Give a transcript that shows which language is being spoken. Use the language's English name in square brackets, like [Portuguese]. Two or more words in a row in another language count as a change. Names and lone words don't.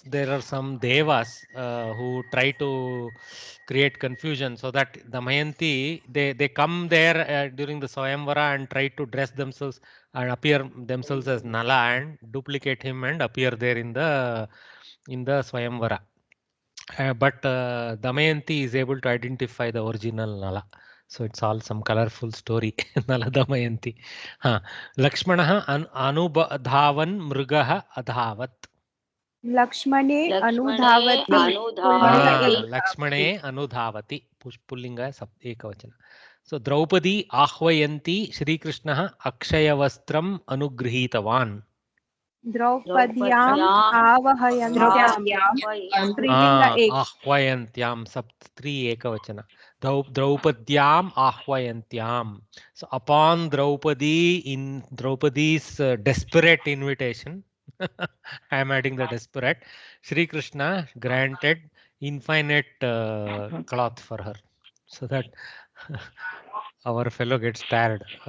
[English] There are some devas who try to create confusion, so that Damayanti they come there during the Swayamvara and try to dress themselves and appear themselves as Nala and duplicate him and appear there in the Swayamvara. But Damayanti is able to identify the original Nala. So it's all some colorful story. Nala Damayanti. [Sanskrit] लक्ष्मणः अनुबधावन् मृगः अधावत्. लक्ष्मणे अनुधावति. लक्ष्मणे अनुधावति। पुंलिङ्ग एकवचन. So द्रौपदी आह्वयन्ती श्रीकृष्णः अक्षयवस्त्रम् अनुगृहीतवान्. द्रौपद्याम् अवहयन्त्याम्. स्त्रीलिङ्ग एक. आह्वयन्त्याम् three एकवचन। द्रौपद्याम् आह्वयन्त्याम्. [English] So upon Draupadi's desperate invitation, I am adding the desperate, Shri Krishna granted infinite cloth for her, so that our fellow gets tired.